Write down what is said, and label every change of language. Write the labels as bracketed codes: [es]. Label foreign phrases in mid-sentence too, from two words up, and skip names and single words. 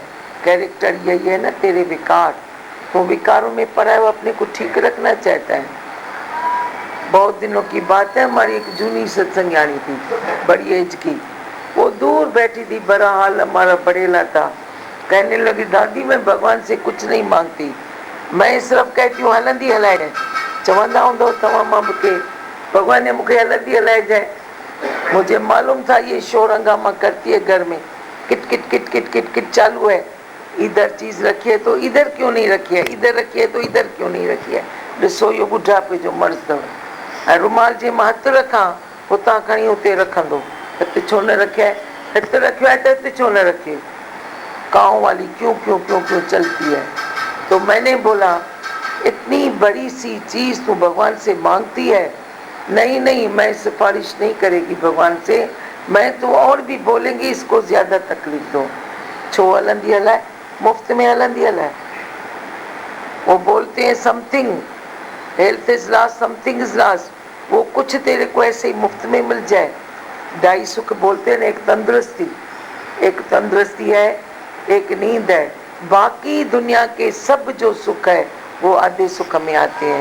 [hi] कैरेक्टर यही है ना, तेरे विकार, तो विकारों में पड़ा है, वो अपने को ठीक रखना चाहता है। बहुत दिनों की बात है, हमारी एक जूनी सत्संगानी थी, बड़ी एज की, वो दूर बैठी थी, बड़ा हाल हमारा बढ़ेला था। कहने लगी दादी मैं भगवान से कुछ नहीं मांगती, मैं सिर्फ कहती हूँ [sd] हलंदी हलाए। चवंदा हूंदो तव्हां मां मूंखे भगवान ने मूंखे हलंदी हलाए जाए। [hi] मुझे मालूम था ये शोर हंगामा करती है घर में, किट किट किट किट किट किट चालू है, इधर चीज रखी है तो इधर क्यों नहीं रखी है, इधर रखी है तो इधर क्यों नहीं रखी है। [sd] ॾिसो इहो ॿुढापे जो मर्ज़ अथव। ऐं रुमाल जे मां हथु रखां, हुतां खणी हुते रखंदो, हिते छो न रखिया है, हिते रखियो आहे त हिते छो न रखे। [hi] कांव वाली क्यों क्यों क्यों क्यों चलती है। तो मैंने बोला इतनी बड़ी सी चीज तू भगवान से मांगती है। नहीं नहीं, मैं सिफारिश नहीं करेगी भगवान से, मैं तो और भी बोलेंगी इसको ज्यादा तकलीफ दो। [sd] छो हलंदी हलाए, मुफ्त में हलंदी हलाए। [hi] वो बोलते हैं समथिंग, [en] health is last, something is last. [hi] वो कुछ तेरे को ऐसे ही मुफ्त में मिल जाए। ढाई सुख बोलते हैं ना, एक तंदुरुस्ती है, एक नींद है, बाकी दुनिया के सब जो सुख है वो आधे सुख में आते हैं।